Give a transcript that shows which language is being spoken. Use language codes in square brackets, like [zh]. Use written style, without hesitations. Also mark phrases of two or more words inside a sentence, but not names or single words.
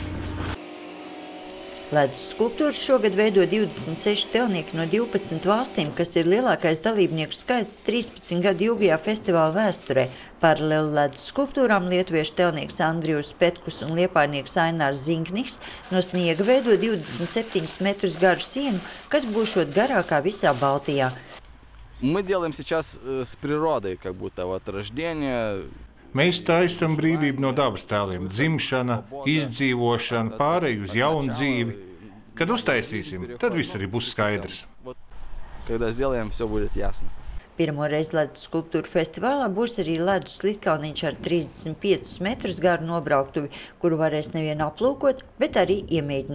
[lv] Ledus skulptūras šogad veido 26 telnieki no 12 valstīm, kas ir lielākais dalībnieku skaits 13 gadu ilgajā festivāla vēsturē. Paralēli ledus skulptūrām lietuviešu telnieks Andrijus Petkus un liepājnieks Ainārs Zinkniks no sniega veido 27 metrus garu sienu, kas būšot garākā visā Baltijā. [ru] Мы делаем сейчас с природой, как будто вот рождение. [lv] Mēs taisam brīvību no dabas tēliem, dzimšana, izdzīvošana, pārēju uz jaunu dzīvi. Kad uztaisīsim, tad viss arī būs skaidrs. Pirmo reizi ledus skulptūru festivālā būs arī ledus slitkalniņš ar 35 metrus garu nobrauktuvi, kuru varēs nevien aplūkot, bet arī iemēģināt.